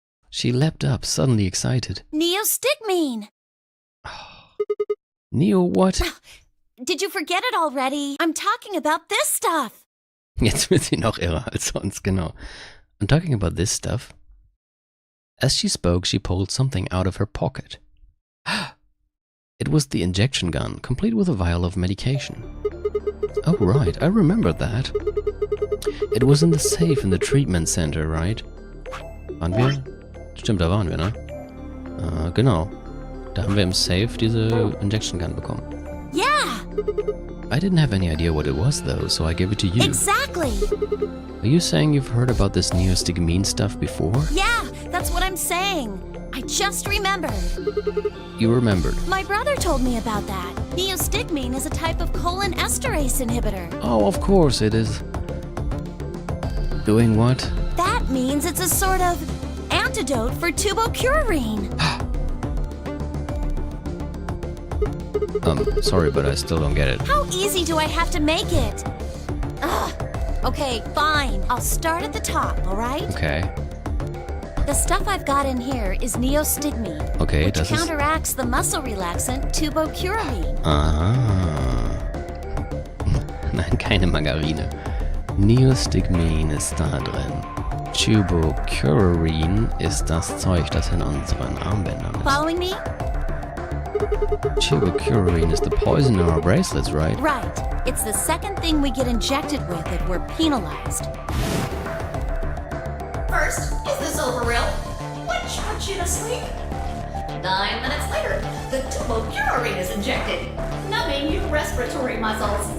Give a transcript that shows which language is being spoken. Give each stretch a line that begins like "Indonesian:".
English: She leapt up, suddenly excited. Neostigmine! Neo what? Did you forget it already? I'm talking about this stuff.
German: Jetzt wird sie noch irrer als sonst, genau.
English: I'm talking about this stuff. As she spoke, she pulled something out of her pocket. It was the injection gun, complete with a vial of medication. Oh right, I remember that. It was in the safe in the treatment center, right?
German: Waren wir? Stimmt, da waren wir, ne? Genau. Da haben wir im Safe diese Injection Gun bekommen.
English: Yeah! I didn't have any idea what it was though, so I gave it to you. Exactly! Are you saying you've heard about this neostigmine stuff before? Yeah, that's what I'm saying. I just remembered. You remembered? My brother told me about that. Neostigmine is a type of colon esterase inhibitor. Oh, of course it is. Doing what? That means it's a sort of antidote for tubocurarine. Sorry, but I still don't get it. How easy do I have to make it? Ugh. Okay, fine. I'll start at the top, all right? Okay. The stuff I've got in here is neostigmine, Okay, which
German: das ist...
English: counteracts the muscle relaxant tubocurarine.
German: Aha. Nein, keine Margarine. Neostigmin ist da drin. Tubocurarine ist das Zeug, das in unseren Armbändern ist.
English: Following me? Tubocurarine is the poison in our bracelets, right? Right. It's the second thing we get injected with if we're penalized. First, is this over real? Which puts you to sleep. 9 minutes later, the tubocurarine is injected, numbing your respiratory muscles.